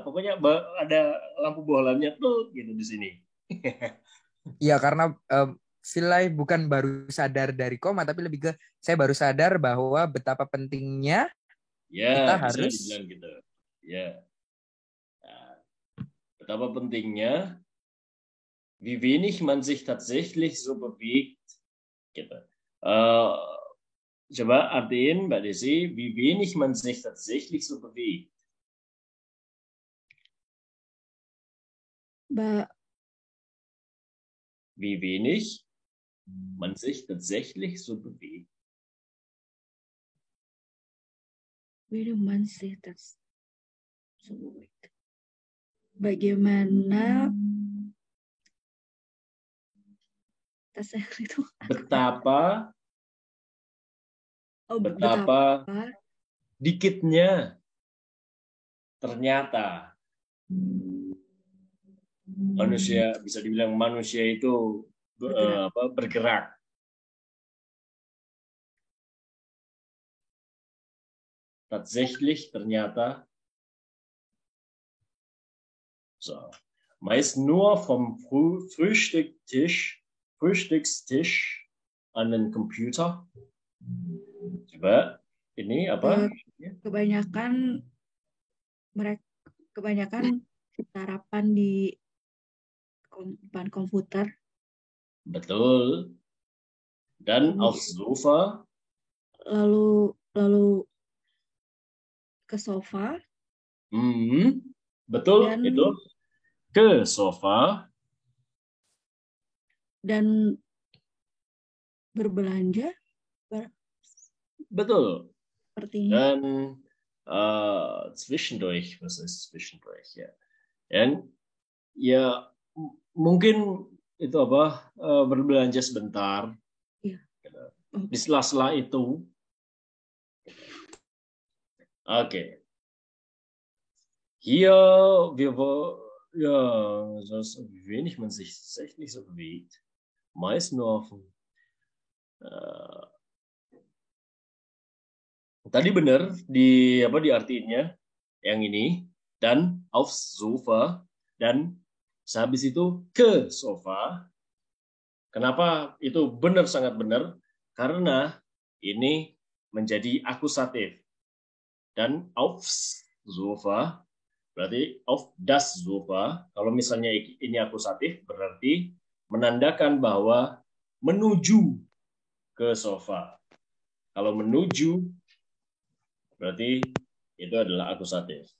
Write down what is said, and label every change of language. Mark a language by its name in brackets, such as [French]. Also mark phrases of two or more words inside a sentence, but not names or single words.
[Indonesian] Pokoknya ada lampu bohlamnya tuh gitu di sini. Iya, karena Vilay bukan baru sadar dari koma, tapi lebih ke saya baru sadar bahwa betapa pentingnya kita harus dibilang gitu. Ya. Nah, betapa pentingnya [German] wie wenig man sich tatsächlich so bewegt. [Indonesian] Gitu. Coba artiin Mbak Desi, [German] wie wenig man sich tatsächlich so bewegt. Wie wenig man sich tatsächlich so bewegt. Wie man sich das so bewegt. [Indonesian] Bagaimana itu? Betapa dikitnya ternyata manusia, bisa dibilang manusia itu bergerak. Tatsächlich ternyata so. [German] Meist nur vom Frühstückstisch an den Computer. [Indonesian] Coba ini apa? Kebanyakan sarapan di depan komputer. Betul. Dan [German] aufs Sofa. [Indonesian] Lalu ke sofa. Betul, itu ke sofa. Dan berbelanja. Betul. Sepertinya. [German] Dan zwischendurch, was ist zwischendurch? [Indonesian] Ya. Dan ya mungkin itu apa berbelanja sebentar. Iya. Di sela-sela itu. Okay. [German] Hier, ja, das, wie wenig man sich tatsächlich so bewegt. Meist nur [Indonesian] auf tadi benar di apa diartiinnya yang ini dan [German] aufs Sofa [Indonesian] dan sehabis itu ke sofa. Kenapa itu benar sangat benar? Karena ini menjadi akusatif. [German] Dan aufs Sofa berarti auf das Sofa. [Indonesian] Kalau misalnya ini akusatif berarti menandakan bahwa menuju ke sofa. Kalau menuju berarti itu adalah akusatif.